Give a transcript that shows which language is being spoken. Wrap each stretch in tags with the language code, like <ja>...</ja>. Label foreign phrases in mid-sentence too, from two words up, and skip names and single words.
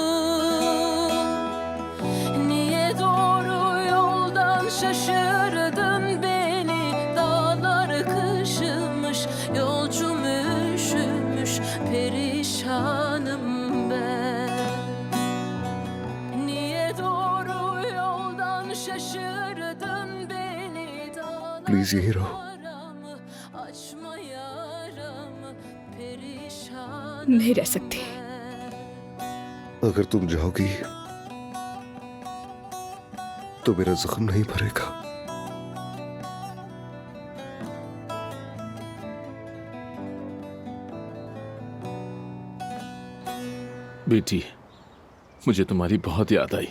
<tr>Niye doğru yoldan şaşırdın beni, dağlar kışımış, yolcum üşümüş, perişanım ben. Niye doğru yoldan şaşırdın beni, dağlar</tr> <hi>प्लीज यही रहो।</hi> <tr>açma yaramı, perişanım.</tr> <hi>नहीं रह सकती। अगर तुम जाओगी तो मेरा जख्म नहीं भरेगा। बेटी, मुझे तुम्हारी बहुत याद आई।</hi>